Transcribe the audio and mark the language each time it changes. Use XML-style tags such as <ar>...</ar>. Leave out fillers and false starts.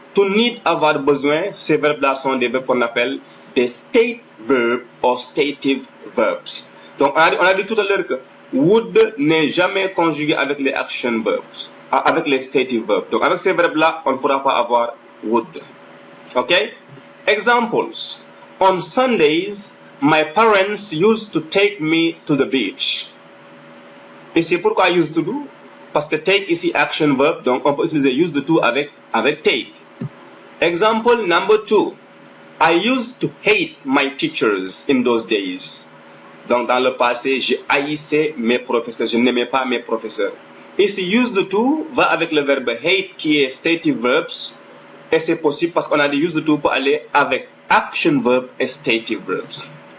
<fr>To need, avoir besoin. Ces verbes-là sont des verbes qu'on appelle des state verbs ou stative verbs. Donc, on a dit tout à l'heure que would n'est jamais conjugué avec les action verbs, avec les stative verbs. Donc, avec ces verbes-là, on ne pourra pas avoir would.</fr> <en>Okay? Examples. On Sundays, my parents used to take me to the beach.</en> <fr>Et c'est pourquoi used to do? Parce que take ici action verb, donc on peut utiliser used to avec take.</fr> <en>Example number 2. I used to hate my teachers in those days.</en> <fr>Donc, dans le passé, je haïssais mes professeurs, je n'aimais pas mes professeurs. Ici, used to va avec le verbe hate qui est stative verbs. Et c'est possible parce qu'on a dit used to pour aller avec action verb et stative verbs.</fr>